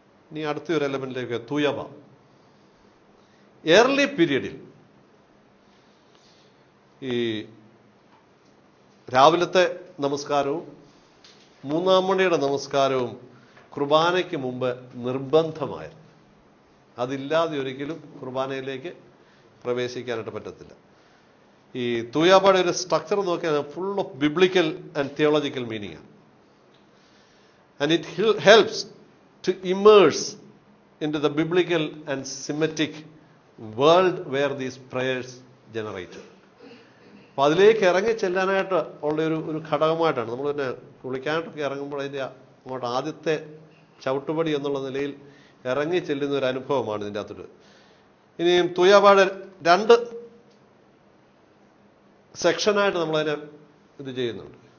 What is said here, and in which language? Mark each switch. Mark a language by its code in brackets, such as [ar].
[ml] ഇനി അടുത്ത ഒരു എലമെന്റിലേക്ക്, തുയബ. ഏർലി പീരീഡിൽ ഈ രാവിലത്തെ നമസ്കാരവും 3-ാം മണിയുടെ നമസ്കാരവും കുർബാനയ്ക്ക് മുമ്പ് നിർബന്ധമായിരുന്നു. അതില്ലാതെ ഒരിക്കലും കുർബാനയിലേക്ക് പ്രവേശിക്കാനായിട്ട് പറ്റത്തില്ല. ഈ തുയാബയുടെ ഒരു സ്ട്രക്ചർ നോക്കിയാൽ [en] full of biblical and theological meaning [ml] ആണ്. [en] And it helps to immerse into the biblical and Semitic world where these prayers generated. [ml] അപ്പോൾ അതിലേക്ക് ഇറങ്ങി ചെല്ലാനായിട്ട് ഉള്ള ഒരു ഘടകമായിട്ടാണ് നമ്മൾ പിന്നെ കുളിക്കാനായിട്ടൊക്കെ ഇറങ്ങുമ്പോൾ അതിൻ്റെ അങ്ങോട്ട് ആദ്യത്തെ ചവിട്ടുപടി എന്നുള്ള നിലയിൽ ഇറങ്ങി ചെല്ലുന്ന ഒരു അനുഭവമാണ് ഇതിൻ്റെ അകത്തോട്ട്. ഇനിയും തുയാബയുടെ 2 സെക്ഷനായിട്ട് നമ്മളതിനെ ഇത് ചെയ്യുന്നുണ്ട്.